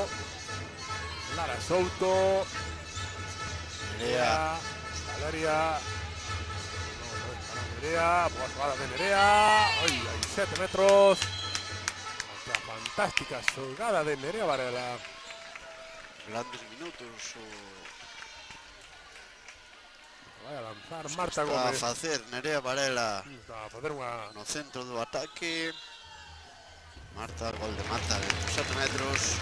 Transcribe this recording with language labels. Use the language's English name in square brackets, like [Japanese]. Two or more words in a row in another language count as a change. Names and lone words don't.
[Spanish] Lara Souto. Nerea. Valeria. No es para Nerea. Boa jugada de Nerea. Ay, hay 7 metros. Otra fantástica jugada de Nerea Varela. Grandes minutos. [Galician] Vai a lanzar Marta Está Gómez. a facer Nerea Varela Está a facer unha... no centro do ataque. Marta, gol de Marta de 7 metros.